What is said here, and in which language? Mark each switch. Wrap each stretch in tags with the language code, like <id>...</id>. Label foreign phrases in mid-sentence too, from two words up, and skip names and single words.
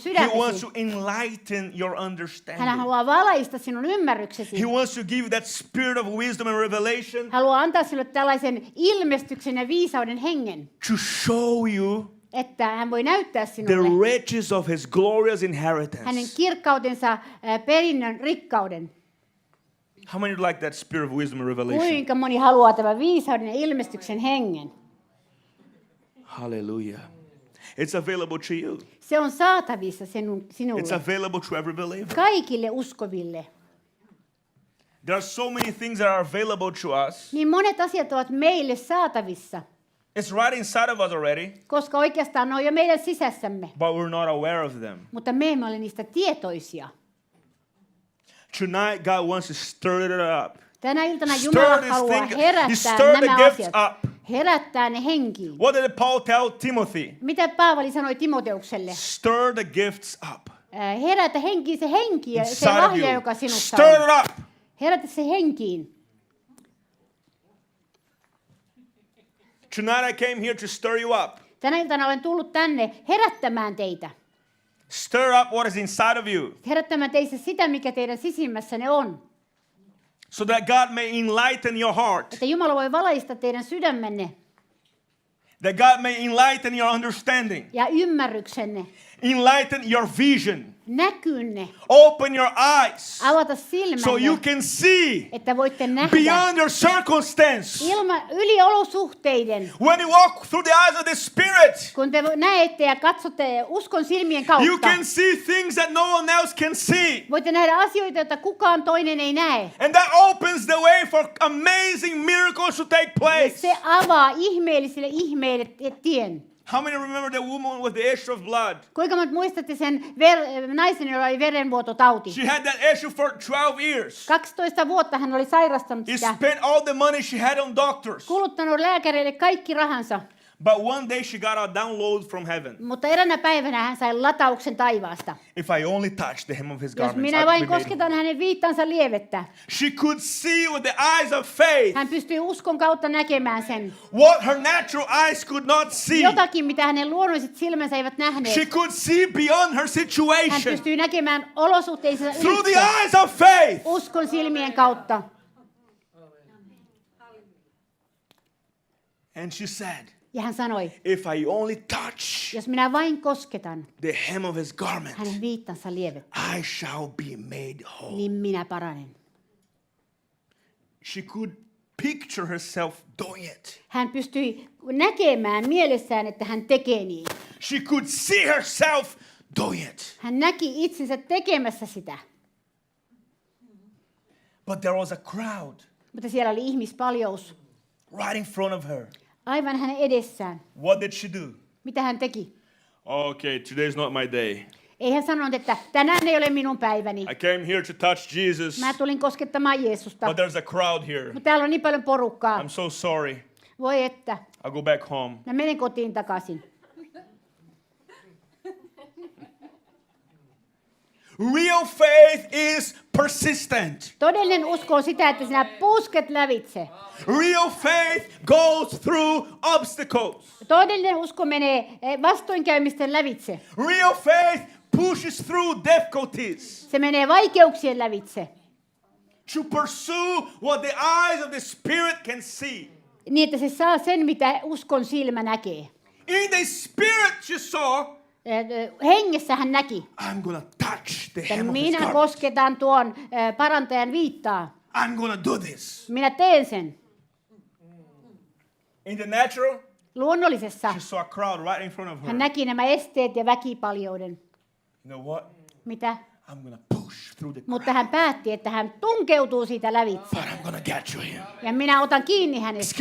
<en>He wants</en> <fi>sydämesi.</fi> <en>to enlighten your</en> <fi>Hän</fi> <en>understanding.</en> <fi>haluaa valaista sinun ymmärryksesi.</fi> <en>He wants to give you that spirit of wisdom and revelation</en> <fi>Haluaa antaa sinulle tällaisen ilmestyksen ja viisauden hengen,</fi> <en>to show you</en> <fi>että hän voi näyttää</fi> <en>the</en> <fi>sinulle</fi> <en>riches of His glorious</en> <fi>hänen</fi> <en>inheritance.</en> <fi>kirkkautensa perinnön rikkauden.</fi> <en>How many like that spirit of wisdom and revelation?</en> <fi>Kuinka moni haluaa tämän viisauden ja ilmestyksen hengen?</fi> <en>Hallelujah. It's available to you.</en> <fi>Se on saatavissa</fi> <en>It's</en> <fi>sinulle,</fi> <en>available to every believer.</en> <fi>kaikille uskoville.</fi> <en>There are so many things that are available to us.</en> <fi>Niin monet asiat ovat meille saatavissa,</fi> <en>It's right inside of us already,</en> <fi>koska oikeastaan ne on jo meidän sisässämme,</fi> <en>but we're not aware of them.</en> <fi>mutta me emme ole niistä tietoisia.</fi> <en>Tonight, God wants to stir it up.</en> <fi>Tänä iltana</fi> <en>Stir</en> <fi>Jumala</fi> <en>this</en> <fi>haluaa</fi> <en>thing- He</en> <fi>herättää</fi> <en>stirred the</en> <fi>nämä</fi> <en>gifts</en> <fi>asiat,</fi> <en>up.</en> <fi>herättää ne henkiin.</fi> <en>What did Paul tell Timothy?</en> <fi>Mitä Paavali sanoi Timoteukselle?</fi> <en>Stir the gifts up</en> <fi>Herätä henkiin se henki ja se</fi> <en>inside of</en> <fi>lahja,</fi> <en>you.</en> <fi>joka sinussa</fi> <en>Stir</en> <fi>on.</fi> <en>it up.</en> <fi>Herätä se henkiin.</fi> <en>Tonight I came here to stir you up.</en> <fi>Tänä iltana olen tullut tänne herättämään teitä.</fi> <en>Stir up what is inside of you</en> <fi>Herättämään teissä sitä, mikä teidän sisimmässänne on.</fi> <en>so that God may enlighten your heart,</en> <fi>Että Jumala voi valaista teidän sydämenne</fi> <en>that God may enlighten your understanding,</en> <fi>ja ymmärryksenne,</fi> <en>enlighten your vision,</en> <fi>näkynne,</fi> <en>open your eyes</en> <fi>avata</fi> <en>so</en> <fi>silmänne,</fi> <en>you can see</en> <fi>että voitte nähdä</fi> <en>beyond your circumstance.</en> <fi>yli olosuhteiden.</fi> <en>When you walk through the eyes of the Spirit,</en> <fi>Kun te näette ja katsotte uskon silmien</fi> <en>you</en> <fi>kautta,</fi> <en>can see things that no one else can see.</en> <fi>voitte nähdä asioita, joita kukaan toinen ei näe.</fi> <en>And that opens the way for amazing miracles to take</en> <fi>Ja</fi> <en>place.</en> <fi>se avaa ihmeellisille ihmeille tien.</fi> <en>How many remember the woman with the issue of blood?</en> <fi>Kuinka monta muistatte sen naisen, jolla oli verenvuototauti?</fi> <en>She had that issue for 12 years.</en> <fi>12 vuotta hän oli sairastanut</fi> <en>He</en> <fi>sitä.</fi> <en>spent all the money she had on doctors.</en> <fi>Kuluttanut lääkäreille kaikki rahansa.</fi> <en>But one day she got a download from heaven.</en> <fi>Mutta eräänä päivänä hän sai latauksen taivaasta.</fi> <en>If I only touch the hem of his</en> <fi>Jos</fi> <en>garments,</en> <fi>minä</fi> <en>I'll</en> <fi>vain</fi> <en>be made</en> <fi>kosketan</fi> <en>whole.</en> <fi>hänen viittansa lievettä.</fi> <en>She could see with the eyes of faith</en> <fi>Hän pystyi uskon kautta näkemään sen.</fi> <en>what her natural eyes could not see.</en> <fi>Jotakin, mitä hänen luonnolliset silmänsä eivät nähneet.</fi> <en>She could see beyond her</en> <fi>Hän</fi> <en>situation</en> <fi>pystyi näkemään olosuhteensa</fi> <en>through the</en> <fi>ylitse.</fi> <en>eyes of faith.</en> <fi>Uskon silmien kautta.</fi> <en>And she said,</en> <fi>Ja hän sanoi,</fi> <en>if I only touch</en> <fi>jos minä vain kosketan</fi> <en>the hem of his garment,</en> <fi>hänen viittansa lievettä,</fi> <en>I shall be made whole.</en> <fi>niin minä paranen.</fi> <en>She could picture herself doing it.</en> <fi>Hän pystyi näkemään mielessään, että hän tekee niin.</fi> <en>She could see herself doing it.</en> <fi>Hän näki itsensä tekemässä sitä.</fi> <en>But there was a crowd</en> <fi>Mutta siellä oli ihmispaljous</fi> <en>right in front of her.</en> <fi>aivan hänen edessään.</fi> <en>What did she do?</en> <fi>Mitä hän teki?</fi> <en>Okay, today's not my day.</en> <fi>Ei hän sanonut, että tänään ei ole minun päiväni.</fi> <en>I came here to touch Jesus,</en> <fi>Mä tulin koskettamaan Jeesusta.</fi> <en>but there's a crowd here.</en> <fi>Mutta täällä on niin paljon porukkaa.</fi> <en>I'm so sorry.</en> <fi>Voi että.</fi> <en>I'll go back home.</en> <fi>Mä menen kotiin takaisin.</fi> <en>Real faith is persistent.</en> <fi>Todellinen usko on sitä, että sinä pusket lävitse.</fi> <en>Real faith goes through obstacles.</en> <fi>Todellinen usko menee vastoinkäymisten lävitse.</fi> <en>Real faith pushes through difficulties</en> <fi>Se menee vaikeuksien lävitse.</fi> <en>to pursue what the eyes of the Spirit can see.</en> <fi>Niin, että se saa sen, mitä uskon silmä näkee.</fi> <en>In the Spirit, she saw,</en> <fi>Hengessä hän näki,</fi> <en>I'm gonna touch the</en> <fi>että</fi> <en>hem of his</en> <fi>minä</fi> <en>garment.</en> <fi>kosketan tuon parantajan viittaa.</fi> <en>I'm gonna do this.</en> <fi>Minä teen sen.</fi> <en>In the natural,</en> <fi>Luonnollisessa</fi> <en>she saw a crowd right in front of her.</en> <fi>hän näki nämä esteet ja väkipaljouden.</fi> <en>You know what?</en> <fi>Mitä?</fi> <en>I'm gonna push through the crowd.</en> <fi>Mutta hän päätti, että hän tunkeutuu siitä lävitse.</fi> <en>But I'm gonna get you here.</en> <fi>Ja minä otan kiinni hänestä.</fi>